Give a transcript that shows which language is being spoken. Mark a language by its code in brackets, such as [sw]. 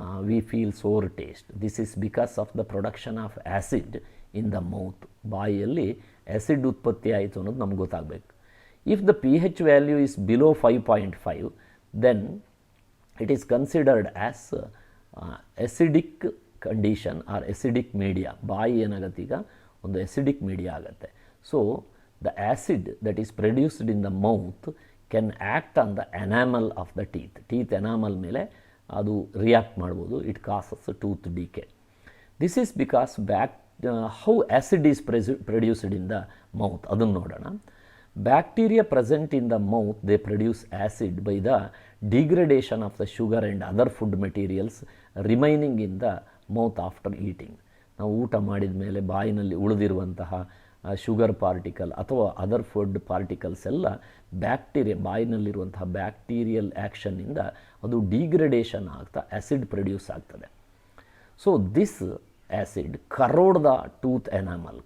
[en] We feel sour taste. This is because of the production of acid in the mouth. [kn] ಬಾಯಿಯಲ್ಲಿ acid ಉತ್ಪತ್ತಿ ಆಯಿತು ಅನ್ನೋದು ನಮ್ಗೆ ಗೊತ್ತಾಗಬೇಕು. [en] If the pH value is below 5.5, then it is considered as acidic condition or acidic media. [kn] ಬಾಯಿ ಏನಾಗುತ್ತೆ ಈಗ ಒಂದು acidic media ಆಗುತ್ತೆ. [en] so the acid that is produced in the mouth can act on the enamel of the teeth enamel [kn] ಮೇಲೆ ಅದು react ಮಾಡ್ಬೋದು. [en] It causes tooth decay. This is because how acid is produced in the mouth [kn] ಅದನ್ನು ನೋಡೋಣ. [en] Bacteria present in the mouth, they produce acid by the degradation of the sugar and other food materials remaining in the mouth after eating. [kn] ನಾವು ಊಟ ಮಾಡಿದ ಮೇಲೆ ಬಾಯಿನಲ್ಲಿ ಉಳಿದಿರುವಂತಹ sugar particle ಅಥವಾ other food particles ಎಲ್ಲ bacteria ಬಾಯಿನಲ್ಲಿರುವಂತಹ bacterial ಆ್ಯಕ್ಷನ್ನಿಂದ ಅದು degradation ಆಗ್ತಾ acid produce ಆಗ್ತದೆ. [en] So this acid corrode the tooth enamel.